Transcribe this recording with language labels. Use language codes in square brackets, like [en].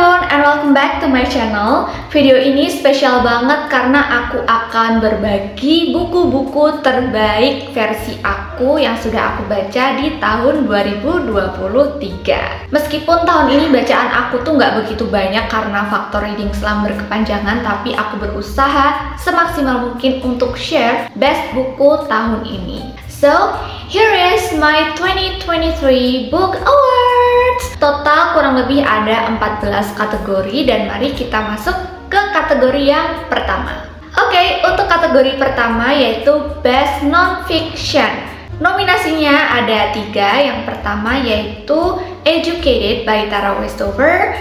[en] and welcome back to my channel. [id] Video ini spesial banget karena aku akan berbagi buku-buku terbaik versi aku yang sudah aku baca di tahun 2023. Meskipun tahun ini bacaan aku tuh nggak begitu banyak karena faktor [en] reading slump [id] berkepanjangan, tapi aku berusaha semaksimal mungkin untuk [en] share best [id] buku tahun ini. [en] So, here is my 2023 Book Awards. [id] Total kurang lebih ada 14 kategori dan mari kita masuk ke kategori yang pertama. Oke, untuk kategori pertama yaitu [en] Best Non-Fiction. [id] Nominasinya ada 3. Yang pertama yaitu Educated by Tara Westover.